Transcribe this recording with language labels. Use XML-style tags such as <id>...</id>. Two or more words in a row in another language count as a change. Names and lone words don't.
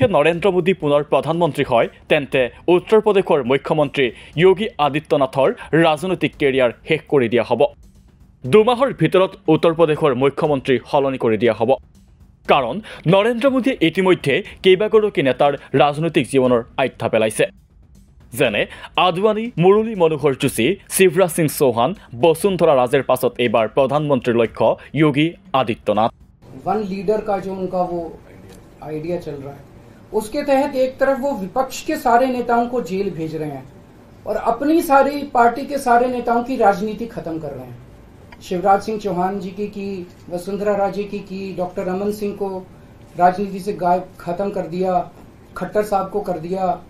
<as>নৰেন্দ্ৰ মোদী পুনৰ প্ৰধানমন্ত্ৰী হয় তেন্তে উত্তৰ প্ৰদেশৰ মুখ্যমন্ত্ৰী যোগী আদিত্যনাথৰ ৰাজনৈতিক কেৰিয়াৰ শেষ কৰি দিয়া হ'ব দুমাহৰ ভিতৰত উত্তৰ প্ৰদেশৰ মুখ্যমন্ত্ৰী সলনি কৰি দিয়া হ'ব কাৰণ নৰেন্দ্ৰ মোদীয়ে ইতিমধ্যে কেইবাগৰাকী নেতাৰ ৰাজনৈতিক জীৱনৰ আখ্যা পেলাইছে যেনে আদৱানী মুৰলী মনোহৰ যোশী শিৱৰাজ সিং চৌহান বসুন্ধৰা ৰাজেৰ পাছত এইবাৰ প্ৰধানমন্ত্ৰীৰ লক্ষ্য যোগী আদিত্যনাথ</as> <en>one leader</en> <hi>का जो उनका वो आइडिया चल रहा है उसके तहत एक तरफ वो विपक्ष के सारे नेताओं को जेल भेज रहे हैं और अपनी सारी पार्टी के सारे नेताओं की राजनीति खत्म कर रहे हैं शिवराज सिंह चौहान जी की वसुंधरा राजे की डॉक्टर रमन सिंह को राजनीति से गायब खत्म कर दिया खट्टर साहब को कर दिया</hi>